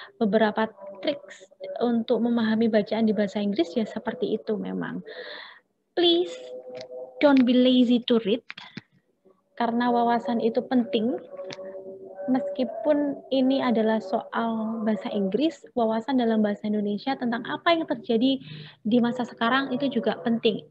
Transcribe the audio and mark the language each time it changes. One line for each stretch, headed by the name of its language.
Indonesian: Beberapa triks untuk memahami bacaan di bahasa Inggris ya seperti itu memang.
English: Please don't be lazy to read,
Indonesian: karena wawasan itu penting. Meskipun ini adalah soal bahasa Inggris, wawasan dalam bahasa Indonesia tentang apa yang terjadi di masa sekarang itu juga penting.